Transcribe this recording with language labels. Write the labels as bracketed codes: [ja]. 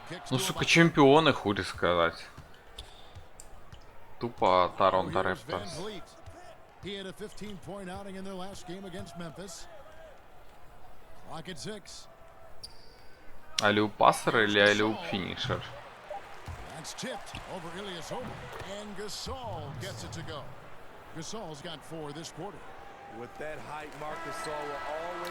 [ru] Ну, сука, чемпионы, хули сказать. Тупо Торонто Репторс. [en] He had a 15-point outing in their last game against Memphis. Clock at 6. [ru] Аллю пассер или аллю финишер? [en] That's tipped over Ilyasova. And Gasol gets it to go. Gasol's got 4 this quarter. With that height, Marcus will always